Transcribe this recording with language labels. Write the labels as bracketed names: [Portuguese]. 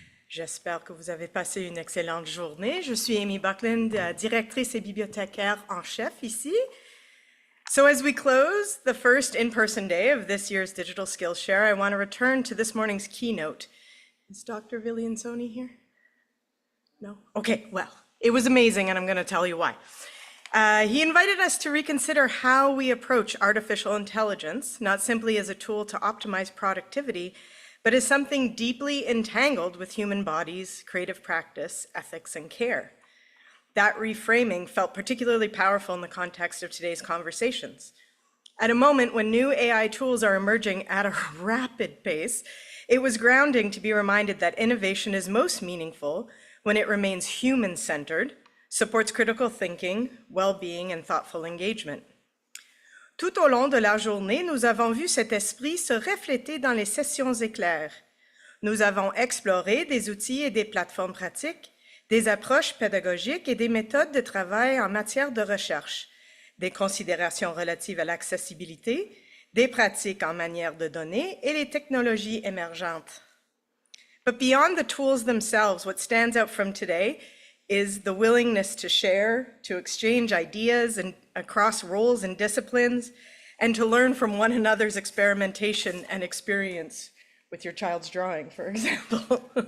[French] J'espère que vous avez passé une excellente journée. Je suis Amy Buckland, directrice et bibliothécaire en chef ici. [English] So as we close the first in-person day of this year's Digital Skillshare, I want to return to this morning's keynote. Is Dr. Villiansoni here? No? Okay, well, it was amazing, and I'm going to tell you why. He invited us to reconsider how we approach artificial intelligence, not simply as a tool to optimize productivity, but as something deeply entangled with human bodies, creative practice, ethics, and care. That reframing felt particularly powerful in the context of today's conversations. At a moment when new AI tools are emerging at a rapid pace, it was grounding to be reminded that innovation is most meaningful when it remains human-centered, supports critical thinking, well-being, and thoughtful engagement. [French] Tout au long de la journée, nous avons vu cet esprit se refléter dans les sessions éclairs. Nous avons exploré des outils et des plateformes pratiques, des approches pédagogiques et des méthodes de travail en matière de recherche, des considérations relatives à l'accessibilité, des pratiques en matière de données et les technologies émergentes. [English] But beyond the tools themselves, what stands out from today is the willingness to share, to exchange ideas and across roles and disciplines, and to learn from one another's experimentation and experience with your child's drawing, for example.